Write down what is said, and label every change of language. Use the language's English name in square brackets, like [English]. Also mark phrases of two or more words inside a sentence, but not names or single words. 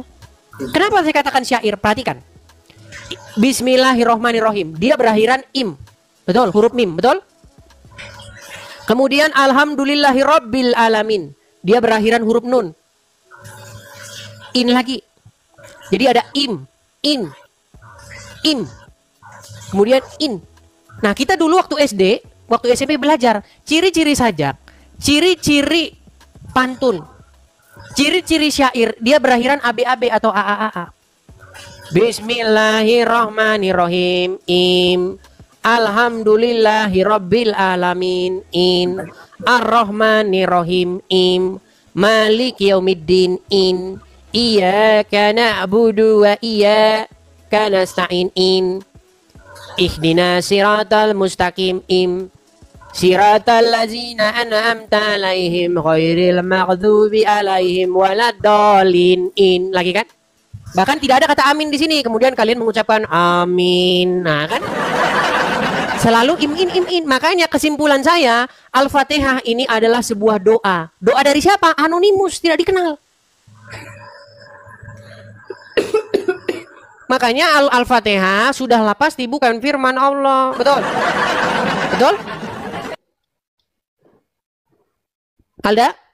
[Indonesian] Kenapa saya katakan syair? Perhatikan. [Arabic] بسم الله الرحمن الرحيم. [Indonesian] Dia berakhiran im. Betul, huruf mim, betul? Kemudian [Arabic] الحمد لله رب العالمين. [Indonesian] Dia berakhiran huruf nun. In lagi. Jadi ada im, in, im. Kemudian in. Nah, kita dulu waktu SD, waktu SMP belajar ciri-ciri sajak, ciri-ciri pantun, ciri-ciri syair, dia berakhiran ABAB atau AAAA. [Arabic] بسم الله الرحمن الرحيم. Im. الحمد لله رب العالمين. In. Ar-Rahmanirrahim. Im. مالك يوم الدين. In. إياك نعبد وإياك نستعين. In. اهدنا الصراط المستقيم. Im. صراط الذين أنعمت عليهم غير المغضوب عليهم ولا الضالين. In. [Indonesian] Lagi kan? Bahkan tidak ada kata amin di sini. Kemudian kalian mengucapkan amin. Nah, kan? Selalu im in. Makanya kesimpulan saya, Al-Fatihah ini adalah sebuah doa. Doa dari siapa? Anonimus, tidak dikenal. Makanya Al-Fatihah sudahlah pasti bukan firman Allah. Betul? Betul? Alda?